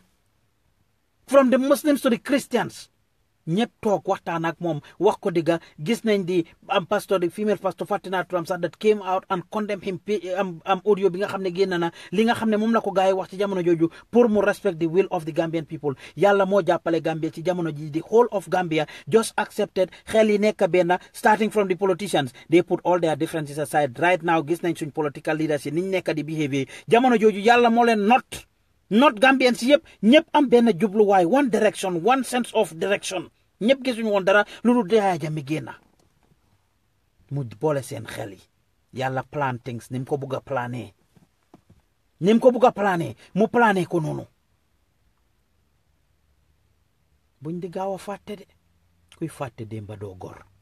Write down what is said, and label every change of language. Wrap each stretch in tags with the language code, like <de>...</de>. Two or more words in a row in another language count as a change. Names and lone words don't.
<en>from the Muslims to the Christians</en> <wo>ñëpp toog waxtaan ak moom wax ko digga gis nañ di pastor di</wo> <en>female pastor</en> <wo>Fatina Turam sax</wo> <en>that came out and condemn him</en> <wo>audio bi nga xam ne génn na li nga xam ne moom la ko gaay wax ci jamono jooju pour mu</wo> <en>respect the will of the Gambian people</en> <wo>yàlla moo jàppale Gambia ci jamono ji</wo> <en>the whole of Gambia just accepted</en> <wo>xel yi nekk benn</wo> <en>starting from the politicians they put all their differences aside right now</en> <wo>gis nañ suñ</wo> <en>political leaders</en> <wo>yi niñ nekk di behavior jamono jooju yàlla moo leen not Gambians yëpp ñëpp am benn jubluwaay</wo> <en>one direction one sense of direction</en> <wo>ñëpp gisuñu woon dara lu dul Yaya Jammeh génna mu boole seen xel yi yàlla</wo> <en>plan things</en> <wo>ni mu ko bugg a plané mu plané ko noonu buñ di gaaw a fàtte de kuy fàtte démba doo gor</wo>